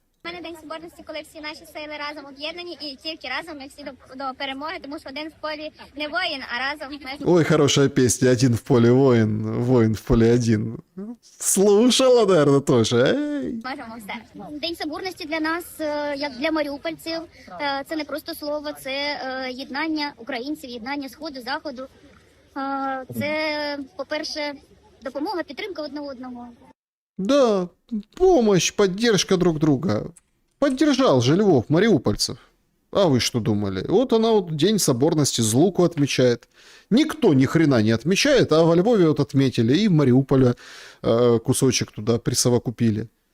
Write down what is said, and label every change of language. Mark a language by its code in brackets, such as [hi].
[uk] У мене День Соборності, коли всі наші сили разом об'єднані, і тільки разом ми всі до перемоги, тому що один в полі не воїн, а разом ми... [ru] Ой, хорошая песня. Один в поле воин, воин в поле один. Слушала, наверное, тоже. Эй. [uk] Можемо все. День Соборності для нас, як для маріупольців, це не просто слово, це єднання українців, єднання Сходу, Заходу. Це, по-перше, допомога, підтримка одне одного. [ru] Да, помощь, поддержка друг друга. Поддержал же Львов мариупольцев. А вы что думали? Вот она вот День Соборности Злуку отмечает. Никто ни хрена не отмечает, а во Львове вот отметили, и в Мариуполе кусочек туда присовокупили.